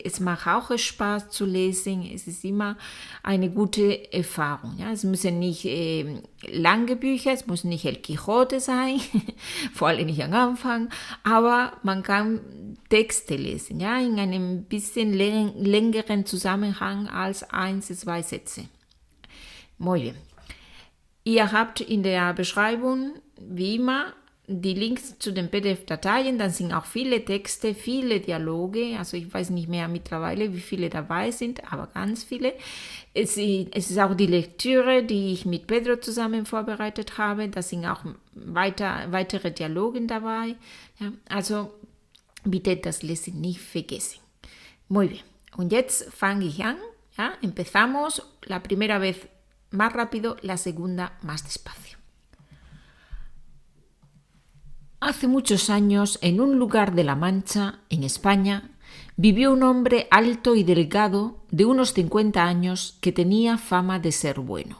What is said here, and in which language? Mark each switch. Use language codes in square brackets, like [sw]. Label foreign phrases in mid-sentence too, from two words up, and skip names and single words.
[de] Es macht auch Spaß zu lesen. Es ist immer eine gute Erfahrung. Ja? Es müssen nicht lange Bücher, es muss nicht El Quijote sein, vor allem nicht am Anfang, aber man kann Texte lesen, ja? In einem bisschen längeren Zusammenhang als 1, 2 Sätze. [es] Muy bien. [de] Ihr habt in der Beschreibung wie immer die Links zu den PDF-Dateien, dann sind auch viele Texte, viele Dialoge, also ich weiß nicht mehr mittlerweile, wie viele dabei sind, aber ganz viele. Es ist auch die Lektüre, die ich mit Pedro zusammen vorbereitet habe, da sind auch weitere Dialoge dabei. Ja, also bitte das Lesen nicht vergessen. [es] Muy bien, [de] und jetzt fange ich an, [es] ¿ya? Empezamos la primera vez más rápido, la segunda más despacio. Hace muchos años, en un lugar de La Mancha, en España, vivió un hombre alto y delgado de unos 50 años que tenía fama de ser bueno.